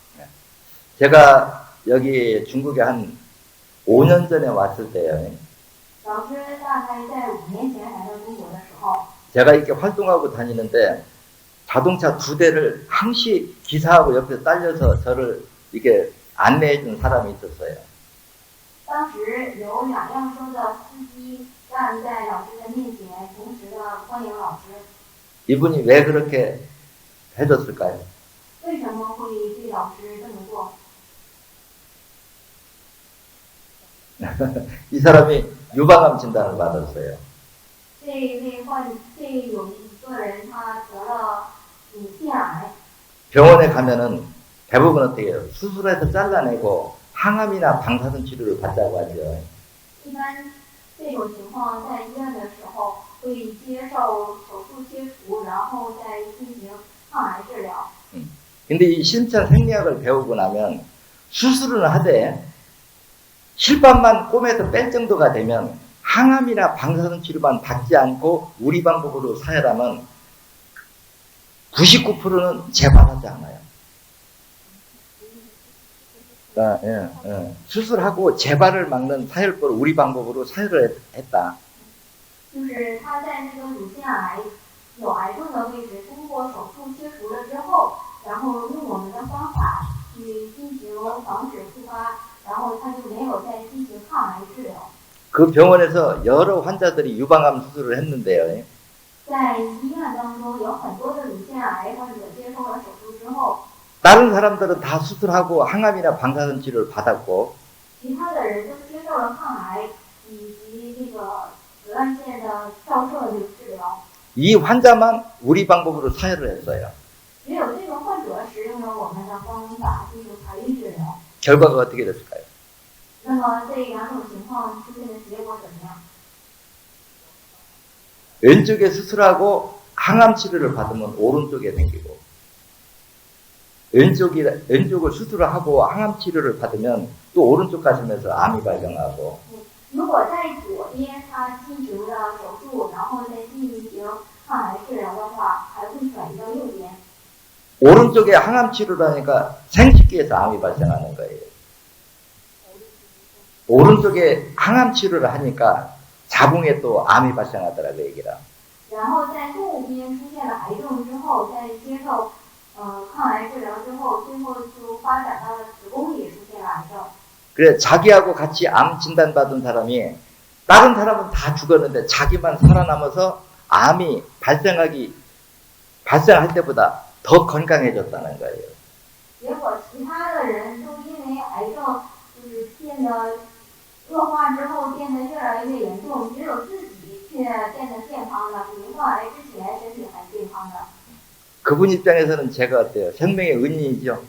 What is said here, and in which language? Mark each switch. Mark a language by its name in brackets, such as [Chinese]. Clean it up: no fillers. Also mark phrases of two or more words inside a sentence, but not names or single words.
[Korean] 제가 여기 중국에 한 5년 전에 왔을 때요. [Chinese] 老师大概在5年前来到中国的时候， [Korean] 제가 이렇게 활동하고 다니는데 자동차 2대를 항시 기사하고 옆에 딸려서 저를 이렇게 안내해 준 사람이 있었어요. [Chinese] 当时有2辆车的司机站在老师的面前，同时的欢迎老师。 [Korean] 이분이 왜 그렇게 해줬을까요? [Chinese] 为什么会对老师这么做？ [Korean] 이 사람이 유방암 진단을 받았어요. [Chinese] 有一个人他得了腺癌， [Korean] 병원에 가면은 대부분 어떻게 해요? 수술해서 잘라내고 항암이나 방사선 치료를 받자고 하죠. [Chinese] 一般这种情况在医院的时候会接受手术切除，然后再进行抗癌治疗。 [Korean] 근데 이 신천 생리학을 배우고 나면 수술은 하되 실밥만 꿰매서 뺄 정도가 되면 항암이나 방사선 치료만 받지 않고 우리 방법으로 사혈하면 99%는 재발하지 않아요. 수술하고 재발을 막는 사혈법을 우리 방법으로 사혈을 했다. [Chinese] 就是他在那个乳腺癌有癌症的位置，通过手术切除了之后，然后用我们的方法去进行防止复发，然后他就没有再进行抗癌治疗。 [Korean] 그 병원에서 여러 환자들이 유방암 수술을 했는데요. [Chinese] 在医院当中，有很多的乳腺癌患者接受了手术之后， [Korean] 다른 사람들은 다 수술하고 항암이나 방사선 치료를 받았고 [Chinese] 其他的人都接受了抗癌以及这个紫外线的照射的治疗， [Korean] 이 환자만 우리 방법으로 사혈을 했어요. [Chinese] 只有这个患者使用了我们的方法进行排孕治疗。 [Korean] 결과가 어떻게 됐을까요? [Chinese] 那么这两种情况出现的结果怎么样？ [Korean] 왼쪽에 수술하고 항암 치료를 받으면 오른쪽에 생기고 왼쪽을 수술을 하고 항암 치료를 받으면 또 오른쪽 가슴에서 암이 발병하고 [Chinese] 如果在左边他进行了手术，然后再进行抗癌治疗的话，还会转移到右边。 [Korean] 오른쪽에 항암 치료를 하니까 생식기에서 암이 발생하는 거예요. 오른쪽에 항암 치료를 하니까 자궁에 또 암이 발생하더라고요, 얘기라. [Chinese] 然后在右边出现了癌症之后，在接受抗癌治疗之后，最后就发展到了子宫里出现了癌症。 [Korean] 그래 자기하고 같이 암 진단받은 사람이 다른 사람은 다 죽었는데 자기만 살아남아서 암이 발생할 때보다 더 건강해졌다는 거예요. [Chinese] 结果其他的人都因为癌症就是变得恶化之后变得越来越严重，只有自己却变得健康了，比患癌之前身体还健康的。 [Korean] 그분 입장에서는 제가 어때요? 생명의 은인이죠.